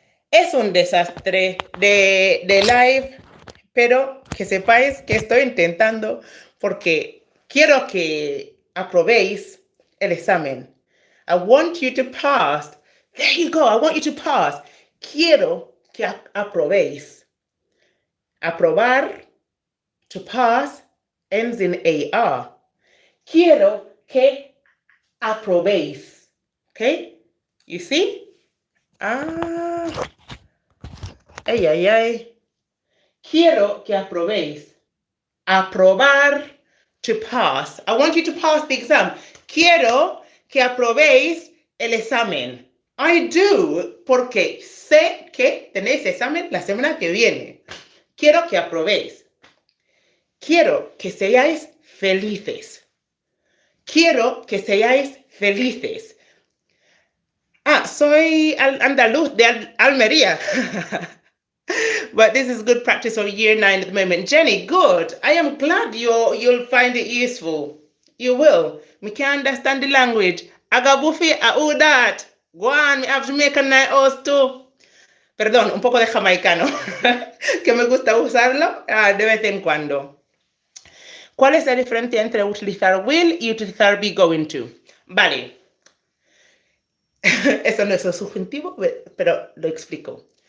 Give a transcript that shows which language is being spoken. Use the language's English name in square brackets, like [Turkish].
[Spanish] Es un desastre de live, pero que sepáis que estoy intentando porque quiero que aprobéis el examen. [English] I want you to pass. There you go. I want you to pass. [Spanish] Quiero que aprobéis. [English] Aprobar, to pass, ends in AR. [Spanish] Quiero que aprobéis. [English] Okay? You see? Ay, ay, ay. [Spanish] Quiero que aprobéis. Aprobar, [English] to pass. I want you to pass the exam. [Spanish] Quiero que aprobéis el examen. [English] I do, [Spanish] porque sé que tenéis examen la semana que viene. Quiero que aprobéis. Quiero que seáis felices. Quiero que seáis felices. Soy andaluz de Almería. [English] But this is good practice for year 9 at the moment. Jenny, good. I am glad you'll find it useful. You will. Me can understand the language. Agabufi, that. Go on, me have Jamaican night house too. [Spanish] Perdón, un poco de jamaicano. Que me gusta usarlo de vez en cuando. ¿Cuál es la diferencia entre utilizar will y utilizar be going to? Vale. Eso no es un subjuntivo, pero lo explico.